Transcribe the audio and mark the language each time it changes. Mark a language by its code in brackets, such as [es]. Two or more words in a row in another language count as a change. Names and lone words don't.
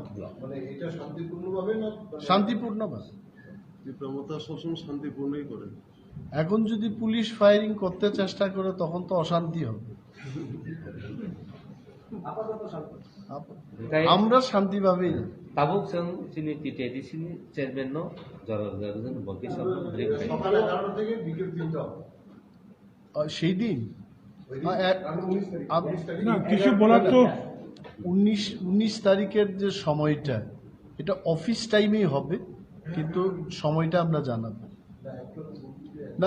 [bn] মানে এটা শান্তিপূর্ণভাবে না শান্তিপূর্ণভাবে প্রমোতা সবসময় শান্তিপূর্ণই করে এখন যদি [en] police firing [bn] করতে চেষ্টা করে তখন তো অশান্তি হবে। আমরা শান্তিভাবেই [trp] tabuk sang sini TTAADC ni chairman no jaran bagi [hi] sab break hai [bn] সকাল 11টা থেকে বিকেল 3টা সেই দিন না কিছু বলার তো 19 তারিখের যে সময়টা এটা অফিস টাইমেই হবে, কিন্তু সময়টা আমরা জানাবো না।